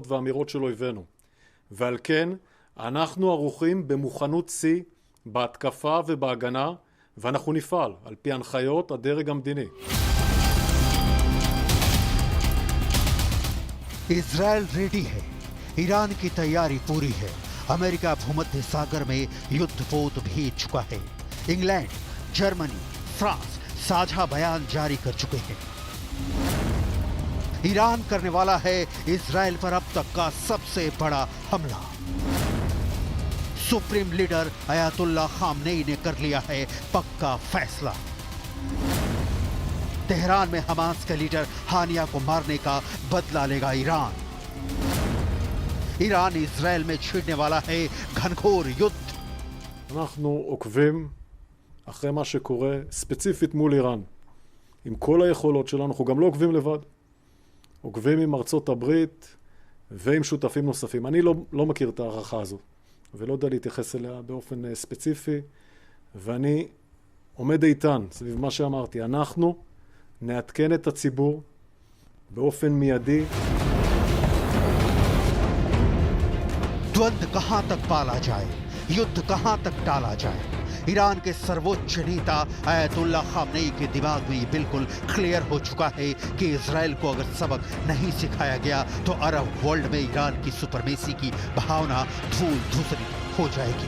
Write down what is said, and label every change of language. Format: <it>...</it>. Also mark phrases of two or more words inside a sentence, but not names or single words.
<he>והאמירות של אויבינו, ועל כן אנחנו ערוכים במוכנות שיא בהתקפה ובהגנה, ואנחנו נפעל על פי הנחיות הדרג המדיני.</he> <hi>इजराइल रेडी है, ईरान की तैयारी पूरी है। अमेरिका भूमध्य सागर में युद्धपोत भेज चुका है। इंग्लैंड, जर्मनी, फ्रांस साझा बयान जारी कर चुके हैं। ईरान करने वाला है इजराइल पर अब तक का सबसे बड़ा हमला। सुप्रीम लीडर अयातुल्ला खामनेई ने कर लिया है पक्का फैसला। तेहरान में हमास के लीडर हानिया को मारने का बदला लेगा ईरान। ईरान इजराइल में छिड़ने वाला है घनघोर युद्ध।</hi> <he>אנחנו עוקבים אחרי מה שקורה ספציפית מול איראן. עם כל היכולות שלנו, אנחנו גם לא עוקבים לבד. עוקבים עם ארצות הברית ועם שותפים נוספים. אני לא מכיר את הערכה הזו, ולא יודע להתייחס אליה באופן ספציפי, ואני עומד איתן סביב מה שאמרתי. אנחנו נעדכן את הציבור באופן מיידי.</he> <hi>द्वंद्व कहां तक पाला जाए, युद्ध कहां तक टाला जाए, ईरान के सर्वोच्च नेता अयातुल्ला खामनेई के दिमाग में ये बिल्कुल क्लियर हो चुका है कि इजराइल को अगर सबक नहीं सिखाया गया तो</hi> <en>Arab world</en> <hi>में ईरान की सुपरमेसी की भावना धूल धूसरी हो जाएगी।</hi>